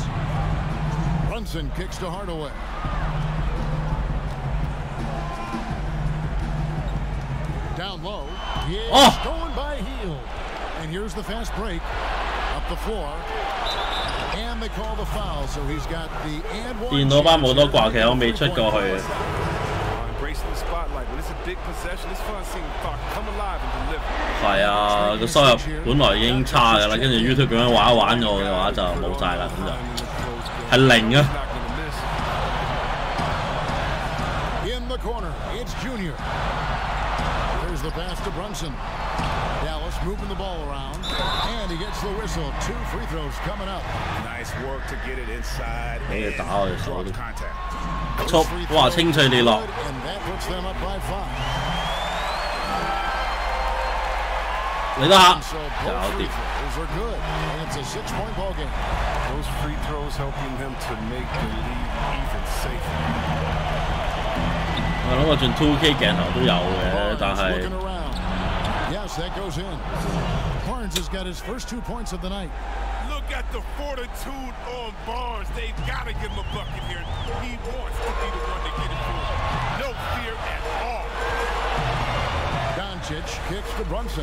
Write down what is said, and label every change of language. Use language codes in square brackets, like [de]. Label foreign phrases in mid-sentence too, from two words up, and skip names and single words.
[en] Brunson kicks to Hardaway. Down low. Stolen by Hield. And here's the fast break. Up the floor. And they call the foul, so he's got the and one. [yue] 電腦班冇多掛，其實我未出過去。係啊，個收入本來已經差㗎啦，跟住 YouTube 咁樣玩一玩我嘅話就冇晒啦，咁就係0啊。 [en] In the corner, it's Junior. There's the pass to Brunson. Dallas moving the ball around, and he gets the whistle. 2 free throws coming up. Nice work to get it inside. [yue] 俾佢打我哋手都。速，哇，清脆利落。 [en] And that puts them up by 5. [yue] 你得下，搞掂。 [en] Those are good, and it's a 6-point ball game. Those free throws helping him to make the lead even safer. [yue] 我諗我轉 2K 鏡頭都有嘅，但係。 [en] Yes, that goes in. Barnes has got his first 2 points of the night. Look at the fortitude on Barnes. They've got to give him a bucket here. He wants to be the one to get it through. No fear at all. Doncic kicks to Brunson.